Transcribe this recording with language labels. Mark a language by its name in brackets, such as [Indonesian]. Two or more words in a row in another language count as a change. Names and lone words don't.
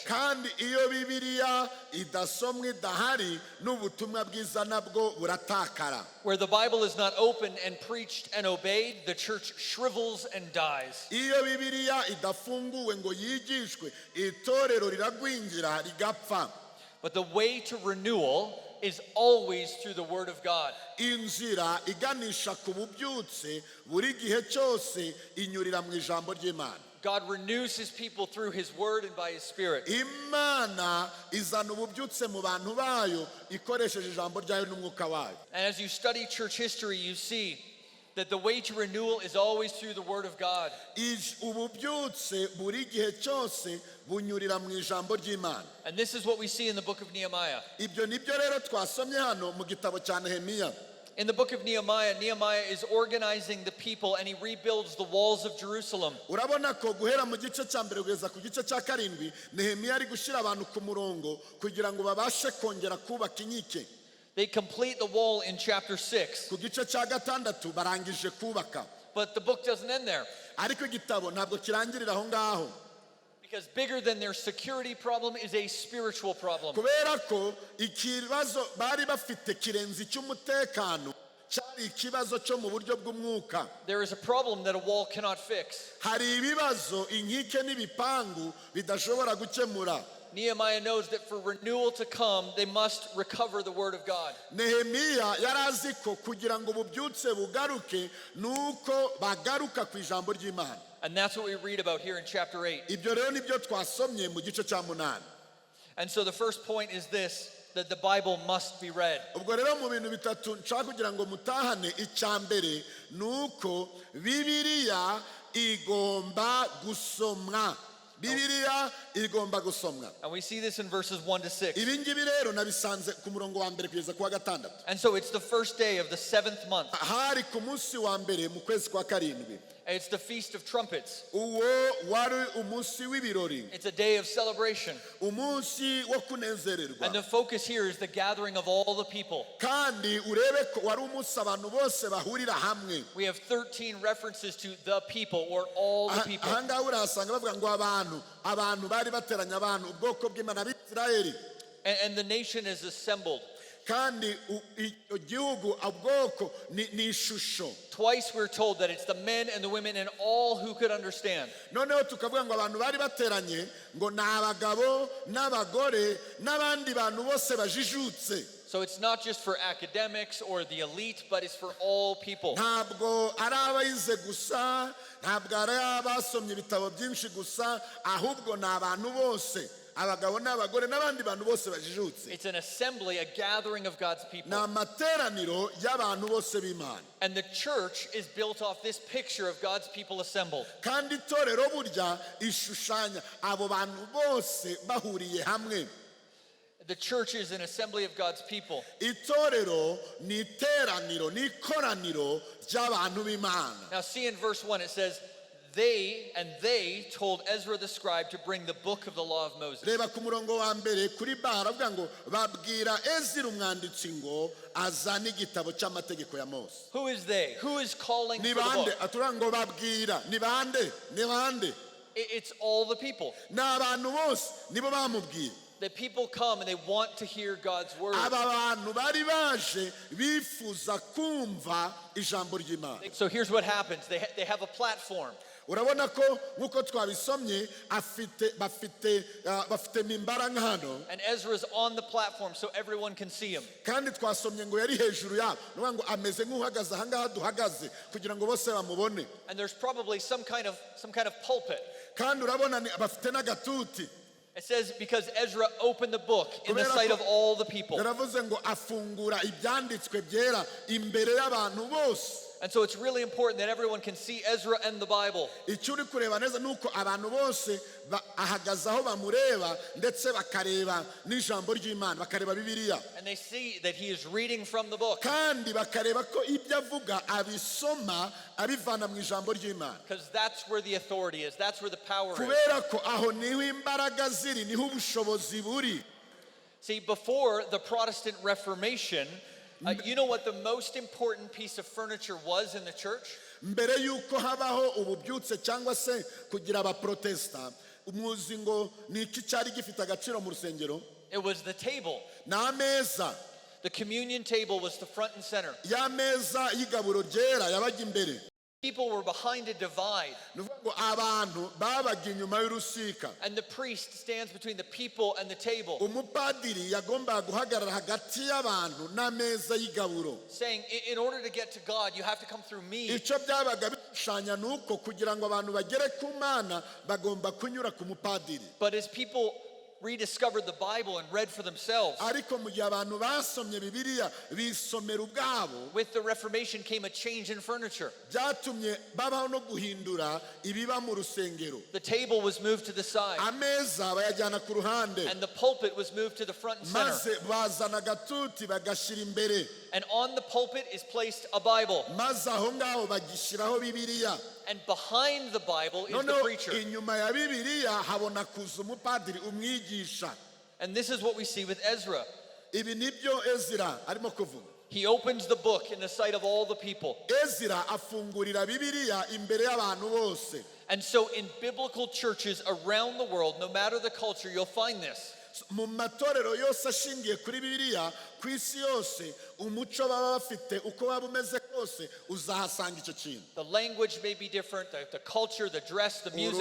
[Kinyarwanda] Kandi iyo Bibiliya idasomwe idahari n'ubutumwa bwiza nabwo buratakara. [English] Where the Bible is not opened and preached and obeyed, the church shrivels and dies. [Kinyarwanda] Iyo Bibiliya idafunguwe ngo yigishwe, itorero riragwingira rigapfa. [English] But the way to renewal is always through the word of God. [Kinyarwanda] Inzira iganisha ku bubyutse buri gihe cyose inyurira mu ijambo ry'Imana. [English] God renews his people through his word and by his spirit. [Kinyarwanda] Imana izana ububyutse mu bantu bayo ikoresheje ijambo ryayo n'umwuka wayo. [English] And as you study church history, you see that the way to renewal is always through the word of God. [Kinyarwanda] Ububyutse buri gihe cyose bunyurira mu ijambo ry'Imana. [English] And this is what we see in the book of Nehemiah. [Kinyarwanda] Ibyo nibyo rero twasomye hano mu gitabo cya Nehemiya. [English] In the book of Nehemiah, Nehemiah is organizing the people and he rebuilds the walls of Jerusalem. [Kinyarwanda] Urabona ko guhera mu gice cya mbere kugeza ku gice cya karindwi Nehemiya ari gushyira abantu ku murongo kugira ngo babashe kongera kubaka inkike. [English] They complete the wall in chapter 6. [Kinyarwanda] Ku gice cya gatandatu barangije kubaka. [English] But the book doesn't end there. [Kinyarwanda] Ariko igitabo ntabwo kirangirira aho ngaho. [English] Because bigger than their security problem is a spiritual problem. [Kinyarwanda] Kubera ko ikibazo bari bafite kirenze cy'umutekano cyari ikibazo cyo mu buryo bw'umwuka. [English] There is a problem that a wall cannot fix. [Kinyarwanda] Hari ibibazo inkike n'ibipangu bidashobora gukemura. [English] Nehemiah knows that for renewal to come, they must recover the word of God. [Kinyarwanda] Nehemiya yarazi ko kugira ngo bubyutse bugaruke nuko bagaruka ku ijambo ry'Imana. [English] And that's what we read about here in chapter 8. [Kinyarwanda] Ibyo rero nibyo twasomye mu gice cya 8. [English] And so the first point is this, that the Bible must be read. [Kinyarwanda] Ubwo rero mu bintu bitatu nshaka kugira ngo mutahane, icya mbere nuko Bibiliya igomba gusomwa. Bibiliya igomba gusomwa. [English] And we see this in verses 1 to 6. [Kinyarwanda] Ibi ngibi rero nabisanze ku murongo wa mbere kugeza ku wa gatandatu. [English] And so it's the first day of the 7th month. [Kinyarwanda] Hari ku munsi wa mbere mu kwezi kwa karindwi. [English] It's the Feast of Trumpets. [Kinyarwanda] Uwo wari umunsi w'ibirori. [English] It's a day of celebration. [Kinyarwanda] Umunsi wo kunezererwa. [English] And the focus here is the gathering of all the people. [Kinyarwanda] Kandi urebe ko wari umunsi abantu bose bahurira hamwe. [English] We have 13 references to the people or all the people. [Kinyarwanda] Ahangaha urahasanga bavuga ngo abantu bari bateranya abantu ubwoko bw'Imana b'Isirayeli. [English] And the nation is assembled. [Kinyarwanda] kandi igihugu ubwoko ni ishusho. [English] Twice we're told that it's the men and the women and all who could understand. [Kinyarwanda] Noneho tukavuga ngo abantu bari bateranye ngo ni abagabo n'abagore n'abandi bantu bose bajijutse. [English] So it's not just for academics or the elite, but it's for all people. [Kinyarwanda] Ntabwo ari abayize gusa, ntabwo ari abasomye ibitabo byinshi gusa, ahubwo ni abantu bose, abagabo n'abagore n'abandi bantu bose bajijutse. [English] It's an assembly, a gathering of God's people. [Kinyarwanda] Ni amateraniro y'abantu bose b'Imana. [English] And the church is built off this picture of God's people assembled. [Kinyarwanda] Kandi itorero burya ishushanya abo bantu bose bahuriye hamwe. [English] The church is an assembly of God's people. [Kinyarwanda] Itorero ni iteraniro, ni ikoraniro ry'abantu b'Imana. [English] Now see in verse 1 it says, they told Ezra the scribe to bring the book of the law of Moses. [Kinyarwanda] Reba ku murongo wa mbere kuri baravuga ngo babwira Ezra umwanditsi ngo azane igitabo cy'amategeko ya Mose. [English] Who is they? Who is calling for [Kinyarwanda] Ni [English] the [Kinyarwanda] bande [English] book? [Kinyarwanda] atura ngo babwira, ni bande, ni bande. [English] It's all the people. [Kinyarwanda] Ni abantu bose nibo bamubwiye. [English] The people come and they want to hear God's word. [Kinyarwanda] Aba bantu bari baje bifuza kumva ijambo ry'Imana. [English] So here's what happens. They have a platform. [Kinyarwanda] Urabona ko nkuko twabisomye bafite mimbara nk'hano. [English] And Ezra's on the platform so everyone can see him. [Kinyarwanda] Kandi twasomye ngo yari hejuru yabo, nuvuga ngo ameze nk'uhagaze ahangaha duhagaze kugira ngo bose bamubone. [English] And there's probably some kind of pulpit. [Kinyarwanda] Kandi urabona bafite n'agatuti. [English] It says because Ezra opened the book in the sight of all the people. [Kinyarwanda] Yaravuze ngo afungura ibyanditswe byera imbere y'abantu bose. [English] And so it's really important that everyone can see Ezra and the Bible. [Kinyarwanda] Icyo uri kureba neza nuko abantu bose ahagaze aho bamureba ndetse bakareba n'ijambo ry'Imana, bakareba Bibiliya. [English] And they see that he is reading from the book. [Kinyarwanda] Kandi bakareba ko ibyo avuga abisoma abivana mu ijambo ry'Imana. [English] Because that's where the authority is. That's where the power is. [Kinyarwanda] Kubera ko aho niho imbaraga ziri, niho ubushobozi buri. [English] See, before the Protestant Reformation, you know what the most important piece of furniture was in the church? [Kinyarwanda] Mbere yuko habaho ububyutse cyangwa se kugira abaprotesta, umuzi ngo ni iki cyari gifite agaciro mu rusengero? [English] It was the table. [Kinyarwanda] N'ameza. [English] The communion table was the front and center. [Kinyarwanda] Ya meza y'igaburo ryera yabaga imbere. [English] People were behind a divide. [Kinyarwanda] Abantu babaga inyuma y'urusika. [English] And the priest stands between the people and the table. [Kinyarwanda] Umupadiri yagombaga guhagarara hagati y'abantu n'ameza y'igaburo. [English] Saying, in order to get to God, you have to come through me. [Kinyarwanda] Icyo byabaga bishushanya nuko kugira ngo abantu bagere ku Mana bagomba kunyura ku mupadiri. [English] But as people rediscovered the Bible and read for themselves, [Kinyarwanda] ariko mu gihe abantu basomye Bibiliya bisomera ubwabo, [English] with the Reformation came a change in furniture. [Kinyarwanda] byatumye babaho no guhindura ibiba mu rusengero. [English] The table was moved to the side. [Kinyarwanda] Ameza bayajyana ku ruhande. [English] And the pulpit was moved to the front and center. [Kinyarwanda] Maze bazana agatuti bagashyira imbere. [English] And on the pulpit is placed a Bible. [Kinyarwanda] Maze aho ngaho bagishyiraho Bibiliya. [English] And behind the Bible is the preacher. [Kinyarwanda] Inyuma ya Bibiliya habona kuza umupadiri umwigisha. [English] And this is what we see with Ezra. [Kinyarwanda] Ibi nibyo Ezra arimo kuvuga. [English] He opens the book in the sight of all the people. [Kinyarwanda] Ezra afungurira Bibiliya imbere y'abantu bose. [English] And so in biblical churches around the world, no matter the culture, you'll find this. [Kinyarwanda] Mu matorero yose ashingiye kuri Bibiliya ku isi yose, umuco baba bafite uko waba umeze kose uzahasanga icyo kintu. [English] The language may be different, the culture, the dress, the music.